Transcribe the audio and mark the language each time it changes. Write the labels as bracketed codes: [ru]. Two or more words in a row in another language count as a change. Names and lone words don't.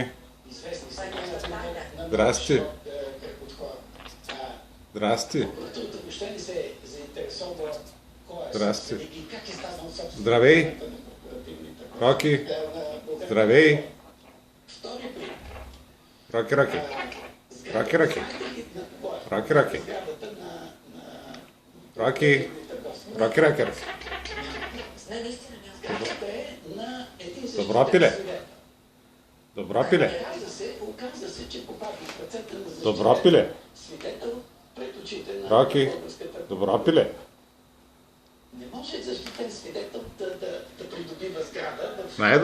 [bg] известни са на Здрасти. кръг от хора. Здрасти. Прокуратурата въобще не се заинтересова кой е Здрасти. собственик и как е станал собственик. Здравей. на корпоративните Роки. на Здравей. Втори пример. Роки, Роки. Роки, Роки. Роки, Роки. Роки. Роки, Роки. Не, наистина няма. Добро пиле. Добро пиле. Оказа се, че попадна в ръцете на Добро пиле. свидетел пред очите на Роки. българската. Добро пиле. Не може защитен свидетел да придобива сграда в